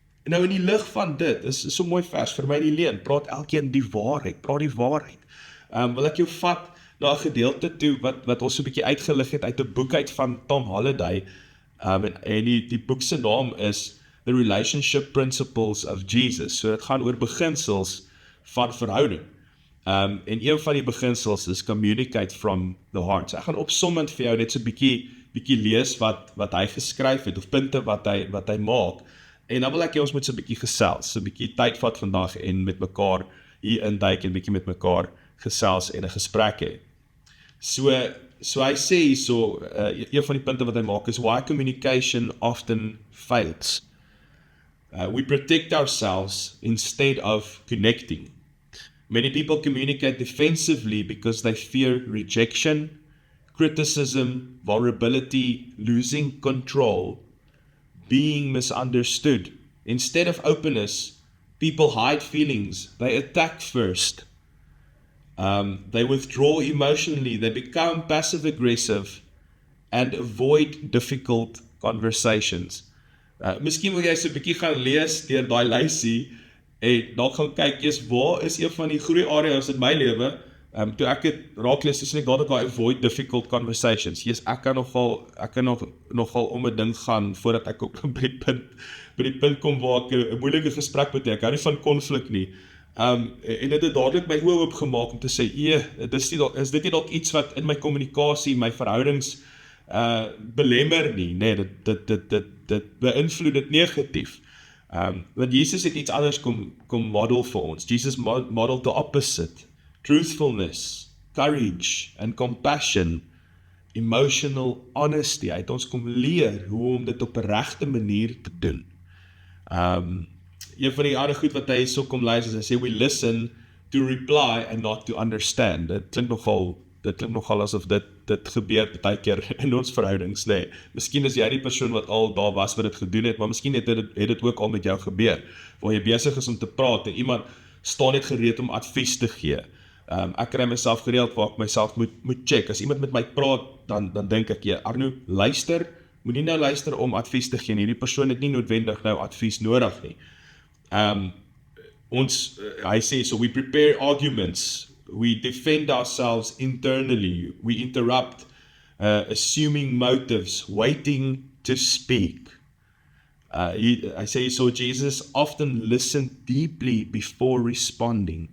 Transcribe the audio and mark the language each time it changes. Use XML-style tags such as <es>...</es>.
<af>Nou in die lig van dit, is so mooi vers, vir my die leuen, praat elkeen die waarheid, praat die waarheid. Wil ek jou vat na 'n gedeelte toe, wat ons so 'n bietjie uitgelig het uit 'n boek uit van Tom Holliday, en die boek se naam is The Relationship Principles of Jesus, so dit gaan oor beginsels van verhouding. En een van die beginsels is</af> <en>communicate from the heart.</en> <af>So ek gaan opsommend vir jou net so 'n bietjie lees wat hy geskryf het, of punte wat hy maak, en dan wil ek ons moet so 'n bietjie gesels, so 'n bietjie tyd vat vandag en met mekaar hier induik en bietjie met mekaar gesels en 'n gesprek hê. So hy sê hierso, een van die punte wat hy maak is</af> <en>why communication often fails. We protect ourselves instead of connecting. Many people communicate defensively because they fear rejection, criticism, vulnerability, losing control, being misunderstood. Instead of openness, people hide feelings. They attack first. They withdraw emotionally. They become passive-aggressive and avoid difficult conversations.</en> <af>Miskien wil jy so 'n bietjie gaan lees deur daai lysie en dan gaan kyk eers waar is een van die groei areas in my lewe. Toe ek het raak lees, sê ek dadelik</af> <en>avoid difficult conversations.</en> <af>Yes, ek kan nogal om 'n ding gaan voordat ek op by die punt kom waar ek 'n moeilike gesprek met ek hou nie van konflik nie. En dit het dadelik my oë oopgemaak om te sê, is dit nie dalk iets wat in my kommunikasie, my verhoudings belemmer nie, nee, dit beïnvloed dit negatief. Want Jesus het iets anders kom model vir ons.</af> <en>Jesus model the opposite. Truthfulness, courage and compassion, emotional honesty.</en> <af>Hy het ons kom leer hoe om dit op 'n regte manier te doen. Een van die ander goed wat hy so kom lees is, hy sê,</af> <en>we listen to reply and not to understand.</en> <af>Dit klink nogal asof dit gebeur baie keer in ons verhoudings, nee. Miskien is jy die persoon wat al daar was wat dit gedoen het, maar miskien het dit ook al met jou gebeur, waar jy besig is om te praat, en iemand staan net gereed om advies te gee. Ek kry myself gereeld waar ek myself moet check. As iemand met my praat, dan dink ek, Arno, luister, moet nie nou luister om advies te gee nie. Die persoon het nie noodwendig nou advies nodig nie. Hy sê,</af> <en>so we prepare arguments, we defend ourselves internally, we interrupt, assuming motives, waiting to speak. I say, so Jesus often listened deeply before responding.</en>